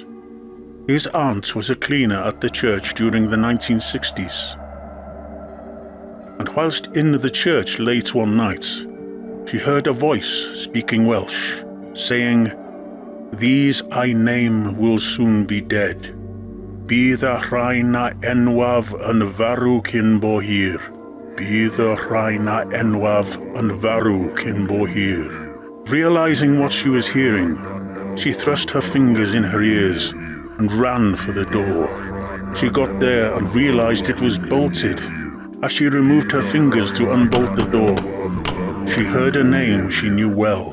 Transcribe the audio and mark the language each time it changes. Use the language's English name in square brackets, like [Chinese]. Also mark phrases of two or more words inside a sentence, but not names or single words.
[English] His aunt was a cleaner at the church during the 1960s. And whilst in the church late one night, she heard a voice speaking Welsh, saying, "These I name will soon be dead. [Welsh] Bydd y rhain a enwaf yn farw cyn bo hir. Bydd y rhain a enwaf yn farw cyn bo hir." [English] Realizing what she was hearing, she thrust her fingers in her ears and ran for the door. She got there and realized it was bolted. As she removed her fingers to unbolt the door, she heard a name she knew well.